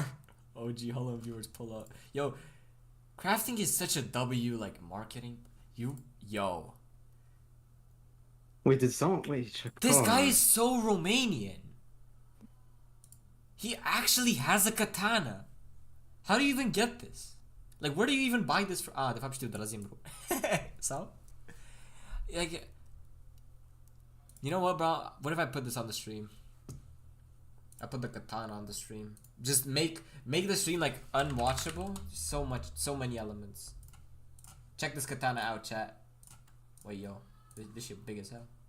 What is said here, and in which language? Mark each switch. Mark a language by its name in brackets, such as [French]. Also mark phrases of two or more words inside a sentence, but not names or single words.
[English] OG Hollow viewers pull up. Yo, Crafting is such a W, like, marketing. Yo. Wait, Shakar. This guy is so Romanian. He actually has a katana. How do you even get this? Like, where do you even buy this from? [Romanian] De fapt știu, de la Zimbru. So? Like, you know what, bro? What if I put this on the stream? I put the katana on the stream. Just make the stream like unwatchable. So many elements. Check this katana out, chat. Wait, yo, this shit big as hell.